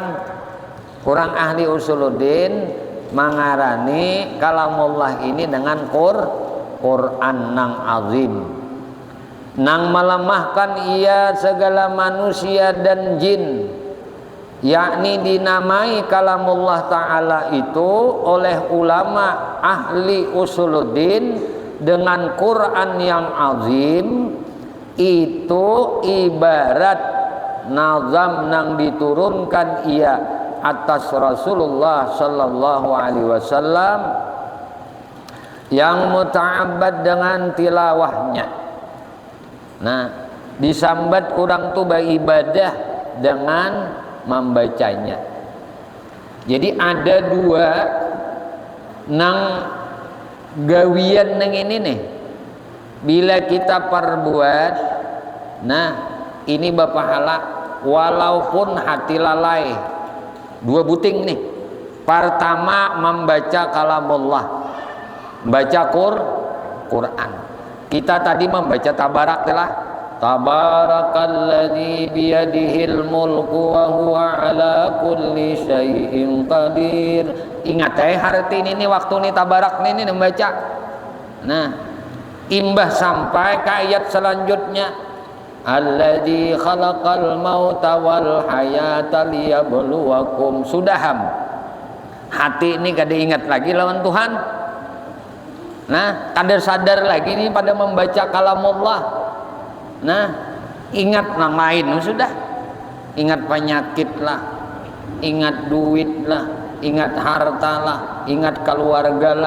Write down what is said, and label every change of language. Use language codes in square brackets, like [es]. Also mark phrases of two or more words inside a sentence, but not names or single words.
[bjn] Kurang ahli usuluddin mengarani kalamullah ini dengan Quran nang azim, nang melemahkan ia segala manusia dan jin, yakni dinamai kalamullah ta'ala itu oleh ulama ahli usuluddin dengan Quran yang azim. Itu ibarat nazam nang diturunkan ia atas Rasulullah [ar] صلى الله عليه وسلم [bjn] yang muta'abbad dengan tilawahnya. Nah, disambat orang tuh beribadah dengan membacanya. Jadi ada dua nang gawian nang ini nih. Bila kita perbuat, nah ini berpahala walaupun hati lalai. Dua buting nih. Pertama membaca kalamullah, baca Quran. Kita tadi membaca tabarak telah, [ar] تبارك الذي بيده الملك وهو على كل شيء قدير. [bjn] Ingat harti ini waktu ini tabarak ini membaca. Nah, imbah sampai ke ayat selanjutnya, [ar] الذي خلق الموت والحياة ليبلوكم. [bjn] Sudaham hati ini kada ingat lagi lawan Tuhan. Nah, kada sadar lagi nih pada membaca kalamullah. Nah, ingat yang lain sudah. Ingat penyakit lah, ingat duit lah, ingat harta lah, ingat keluarga lah.